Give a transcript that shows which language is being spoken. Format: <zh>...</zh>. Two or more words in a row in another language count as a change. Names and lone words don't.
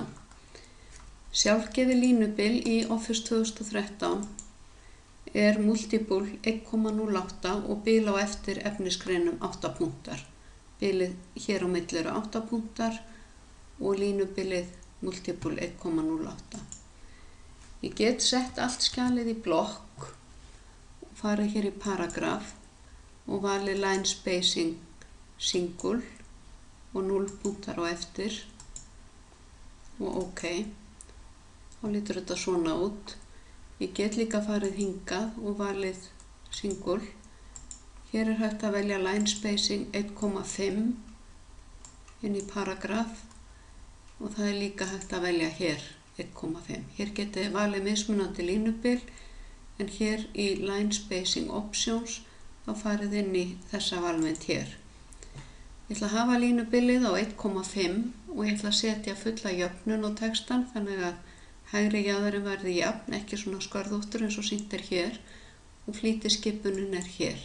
<is>Sjálfgefið línubil í Office 2013 er Multiple 1,08 og bil á eftir efnisgreinum 8 punktar. Bilið hér á milli eru 8 punktar og línubilið Multiple 1,08. Ég get sett allt skjalið í blokk og farið hér í paragraf og valið</is> <en>line spacing single</en> <is>og 0 punktar á eftir og OK. Þá lítur þetta svona út. Ég get líka farið hingað og valið single. Hér er hægt að velja</is> <en>line spacing</en> <is>1,5 inn í paragraf og það er líka hægt að velja hér 1,5. Hér getið þið valið mismunandi línubil en hér í</is> <en>line spacing options</en> <is>þá farið inn í þessa valmynd hér. Ég ætla að hafa línubilið á 1,5 og ég ætla að setja fulla jöfnun á textan þannig að hægri jaðarinn verði jafn, ekki svona skörðóttur eins og sýnt er hér og flýtiskipunin er hér.</is>